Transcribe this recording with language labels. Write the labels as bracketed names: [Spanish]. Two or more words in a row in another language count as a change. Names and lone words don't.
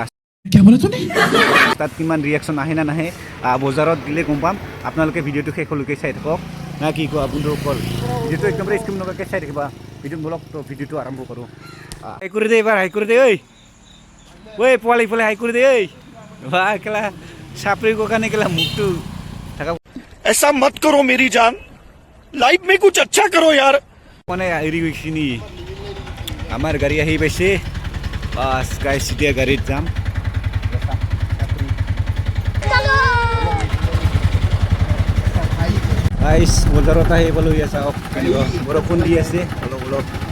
[Assamese] তাত কিমান ৰিয়েকশ্যন আহে না নাহে বজাৰত দিলে গম পাম আপোনালোকে ভিডিঅ'টো শেষলৈকে চাই থাকক না কি কোৱা বন্ধুসকল ভিডিঅ'টো একদমৰে স্কিপ নকৰাকৈ চাই থাকিবা ভিডিঅ'টো আৰম্ভ কৰোঁ হাই কৰি দে এইবাৰ হাই কৰি দে ঐ পোৱালি পোৱালি হাই কৰি দে বা কেলা চাপৰি কাৰণে কেলা মুখটো থাকা [Hindi] ऐसा मत करो मेरी जान लाइफ में कुछ अच्छा करो यार [Assamese] মানে এৰি গৈছিনি আমাৰ গাড়ী আহি পাইছে বাছ গাইছ এতিয়া গাড়ীত যাম গাইছ বজাৰত আহি পালোঁ ইয়া চাওক বৰষুণ দি আছে অলপ অলপ